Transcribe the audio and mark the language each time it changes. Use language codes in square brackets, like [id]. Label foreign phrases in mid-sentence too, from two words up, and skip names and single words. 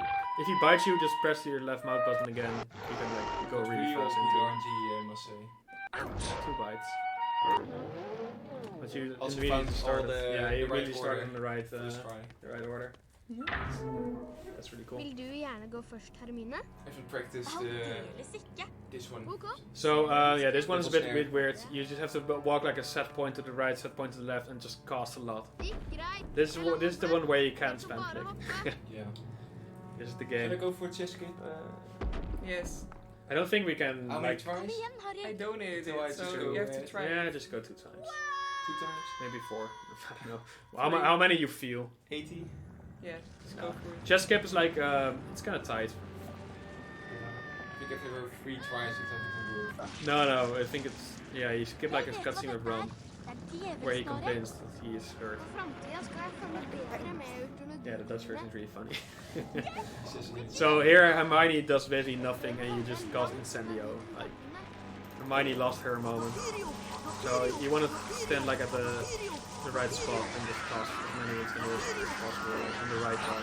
[en] If he bites you, just press your left mouse button again. You can like go really fast into RNG, I must say. 2 bites. But you also immediately started. Yeah, you right really started in the right order. That's really cool. [no] Vil du gjerne gå først, Hermine? [en] I should practice this one. So yeah, this one is a bit weird. You just have to walk like a set point to the right, set point to the left, and just cast a lot. This is the one where you can't spam click. Yeah. This is the game. Should I go for a chess game? Yes. I don't think we can. How many tries? I donated So I it, so just you have to try. Yeah, just go 2 times. 2 times? Maybe 4. I don't know. How many you feel? 80? Yeah, just go for it. Chess skip is like it's kind of tight. I think if there were 3 tries, it's everything worth. No, I think it's you skip like a cutscene with Ron. where he complains that he is hurt. [no] Framtida skal jeg følge bedre med ut under [en] Yeah, the Dutch version is really funny. Says in- So here Hermione does basically nothing and you just cause incendio. Like Hermione lost her moment. So you want to stand like at the right spot and just cast as many incendios as possible on the right part.